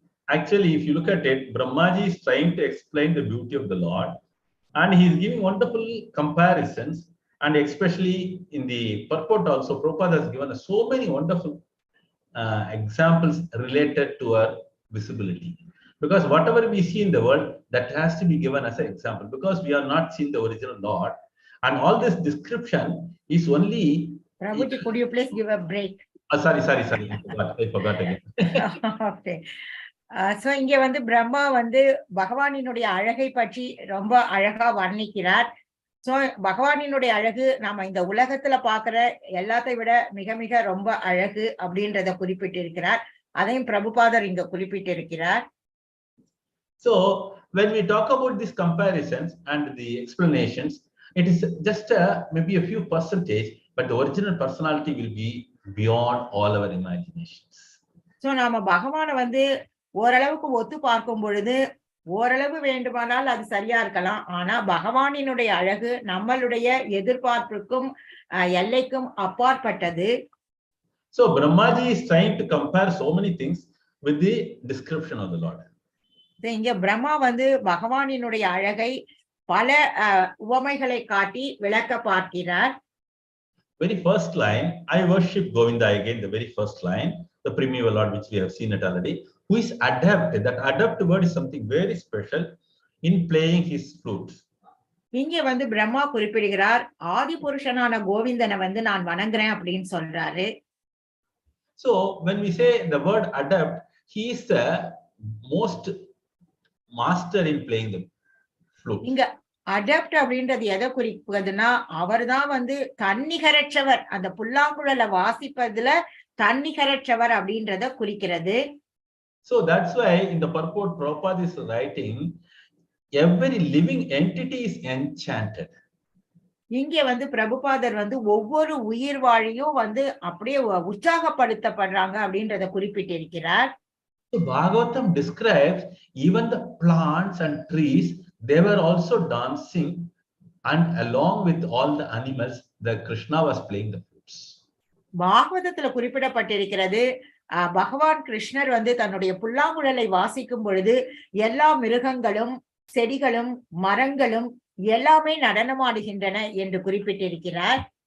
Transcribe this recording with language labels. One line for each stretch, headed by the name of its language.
English: Actually, if you look at it, Brahmaji is trying to explain the beauty of the Lord, and he is giving wonderful comparisons, and especially in the purport also, Prabhupada has given us so many wonderful examples related to our visibility. Because whatever we see in the world, that has to be given as an example, because we are not seeing the original Lord. And all this description is only... Prabhuji, could you please give a break? Sorry. I forgot again. Okay.
Tamil: So இங்க வந்து பிரம்மா வந்து பகவானினுடைய அழகை பற்றி ரொம்ப அழகா வர்ணிக்கிறார். So பகவானினுடைய அழகு நாம இந்த உலகத்துல பாக்குற எல்லாத்தை விட மிக மிக ரொம்ப அழகு அப்படின்றத குறிப்பிட்டிருக்கிறார். அதையும் பிரபுபாதர் இங்க குறிப்பிட்டிருக்கிறார்.
English: So when we talk about these comparisons and the explanations, it is just maybe a few percentage, but the original personality will be beyond all our imaginations. So
Tamil: நாம பகவான வந்து ஓரளவுக்கு ஒத்து பார்க்கும் பொழுது ஓரளவு வேண்டுமானால் அது சரியா இருக்கலாம். ஆனா பகவானினுடைய அழகு நம்மளுடைய எதிர்பார்ப்புக்கும் எல்லைக்கும் அப்பாற்பட்டது.
English: So Brahmaji is trying to compare so many things with the description of the Lord.
Tamil: இங்க பிரம்மா வந்து பகவானினுடைய அழகை பல உவமைகளை காட்டி விளக்க பார்க்கிறார்.
English: Very first line, I worship Govinda. Again, the very first line, the primeval Lord, which we have seen it already, who is adept. That adept word is something very special in playing his flute.
Tamil: இங்க வந்து பிரம்மா குறிப்பிடுகிறார், ஆதி புருஷனான கோவிந்தனை வந்து நான் வணங்குறேன் அப்படின்னு சொல்றாரு.
English: So when we say the word adept, he is the most master in playing the flute.
Tamil: இங்க adept அப்படின்றது எதை குறிப்பதுன்னா, அவர் தான் வந்து தன்னிகரற்றவர், அந்த புல்லாங்குழலை வாசிப்பதுல தன்னிகரற்றவர் அப்படின்றத குறிக்கிறது.
English: So that's why in the purport Prabhupada is writing, every living entity is enchanted.
Tamil: இங்க வந்து பிரபுபாதர் வந்து ஒவ்வொரு உயிர் வாழியும் வந்து அப்படியே உற்சாகப்படுத்தப்படுறாங்க அப்படின்றத குறிப்பிட்டிருக்கிறார்.
English: So Bhagavatam describes even the plants and trees, they were also dancing, and along with all the animals, the Krishna was playing the flutes.
Tamil: பாகவதத்துல குறிப்பிடப்பட்டிருக்கிறது, பகவான் கிருஷ்ணர் வந்து தன்னுடைய புல்லாங்குழலை வாசிக்கும் பொழுது எல்லா மிருகங்களும் செடிகளும் மரங்களும் எல்லாமே நடனமாடுகின்றன என்று குறிப்பிட்டிருக்கிறார்.